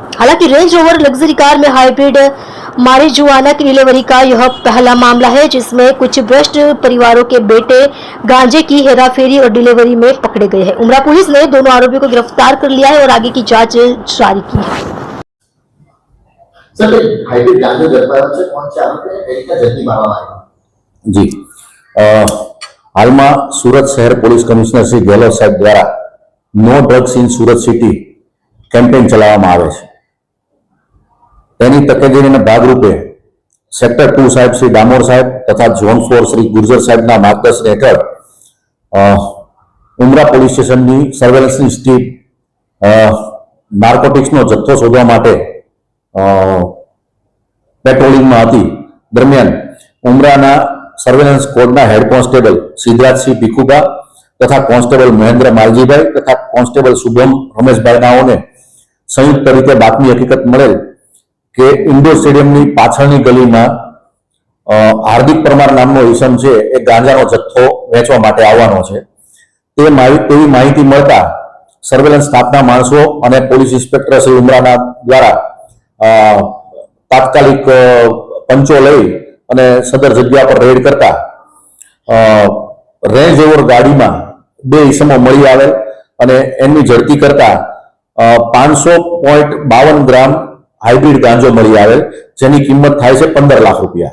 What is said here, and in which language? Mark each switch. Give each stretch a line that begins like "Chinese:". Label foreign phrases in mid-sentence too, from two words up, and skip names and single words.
Hindi: हालांकि रेंज रोवर लग्जरी कार में हाइब्रिड मारिजुआना की डिलीवरी का यह पहला मामला है जिसमें कुछ भ्रष्ट परिवारों के बेटे गांजे की हेराफेरी और डिलीवरी में पकड़े गए हैं। उमरा पुलिस ने दोनों आरोपियों को गिरफ्तार कर लिया है और आगे की जांच जारी की है।
Gujarati: સર, હાઇબ્રિડ ગાંજા ઝડપાયો છે, કોણ છે આરોપી અને કઈ રીતે ઝડપી પાડવામાં આવ્યો? जी, હાલમાં સુરત શહેર પોલીસ કમિશનર શ્રી ગેહલોત સાહેબ દ્વારા નો ડ્રગ્સ ઇન સુરત સિટી કેમ્પેઇન ચલાવવામાં આવે છે। તેની તકેદારીના ભાગરૂપે સેક્ટર 2 સાહેબ શ્રી ડામોર સાહેબ તથા ઝોન 4 શ્રી ગુર્જર સાહેબના માર્ગદર્શન હેઠળ ઉમરા પોલીસ સ્ટેશનની સર્વેલન્સની ટીમ નાર્કોટિક્સનો જથ્થો શોધવા માટે પેટ્રોલિંગમાં હતી। દરમિયાન ઉમરાના સર્વેલન્સ કોડના
English: head constable
Gujarati: સિદ્ધરાજ સિંહ ભીખુબા તથા કૉન્સ્ટેબલ મહેન્દ્ર માલજીભાઈ તથા કૉન્સ્ટેબલ શુભમ રમેશભાઈ નાઓને સંયુક્ત રીતે બાતમી હકીકત મળેલ કે ઇન્ડોર સ્ટેડિયમની પાછળની ગલીમાં હાર્દિક પરમાર નામનો ઈસમ છે એ ગાંજાનો જથ્થો વેચવા માટે આવવાનો છે। તેવી માહિતી મળતા સર્વેલન્સ સ્ટાફના માણસો અને
English: police inspector
Gujarati: શ્રી ઉમરાના દ્વારા તાત્કાલિક પંચો લઈ અને સદર જગ્યા પર રેડ કરતા રેન્જ ઓવર ગાડીમાં 2 ઈસમો મળી આવેલ અને એમની ઝડપી કરતા 500.52 ગ્રામ હાઇબ્રિડ ગાંજો મળી આવેલ જેની કિંમત થાય છે 15 લાખ રૂપિયા।